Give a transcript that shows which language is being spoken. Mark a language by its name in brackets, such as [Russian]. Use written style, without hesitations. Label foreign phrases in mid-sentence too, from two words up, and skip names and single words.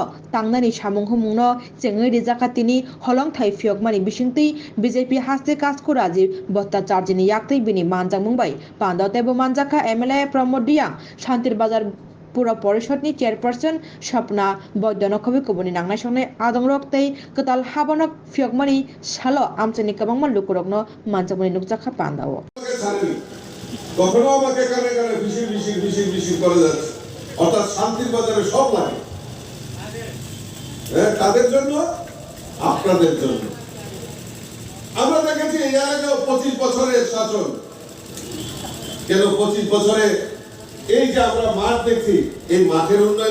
[Bodo] तांनानि सामुंहुमुंनो चेङै रिजाखातिनि हलं थाइफियकमानि बिसिंतै बीजेपी हास्ते कासको राजीव भट्टाचार्यनि याक्तै बिनि मानजाक मुंबाय पान्दावतेबो मानजाखा एमएलए प्रमोद दियां शान्तिर बाजार पुर परिषदनि चेयरपारसन सपना बैद्यनखबि कबुनि नांनाय संनाय आदंरक तै कताल हाबनक फियकमानि सालो आमचेनि कबांमान लुकुरकनो मानजाकमानि नुकजाखा पान्दावो [Bangla] কখনো আমাকে কানে কানে বিশির করে যাচ্ছে অর্থাৎ শান্তির বাজারে সব লাগে কাদের জন্য আপনাদের জন্য আমরা দেখেছি এর আগে 25 বছরের শাসন কেন 25 বছরে এই যে আমরা মাঠ দেখছি এই মাঠের উন্নয়ন